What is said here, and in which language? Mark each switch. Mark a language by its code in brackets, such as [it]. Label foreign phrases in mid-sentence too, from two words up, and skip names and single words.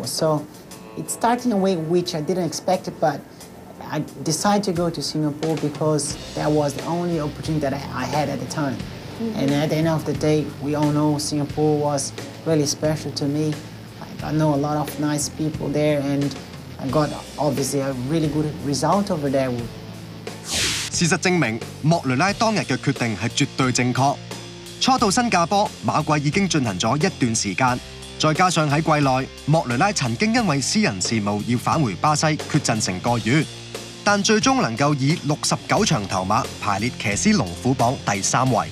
[en] So it started in a way which I didn't expect it, but I decided to go to Singapore because that was the only opportunity that I had at the time. And at the end of the day, we all know Singapore was really special to me. I know a lot of nice people there, and I got obviously a really good result over there. [yue] 事實證明，莫雷拉當日嘅決定係絕對正確。初到新加坡，馬季已經進行咗一段時間，再加上喺季內，莫雷拉曾經因為私人事務要返回巴西缺陣成個月，但最終能夠以69場頭馬排列騎師龍虎榜第3位。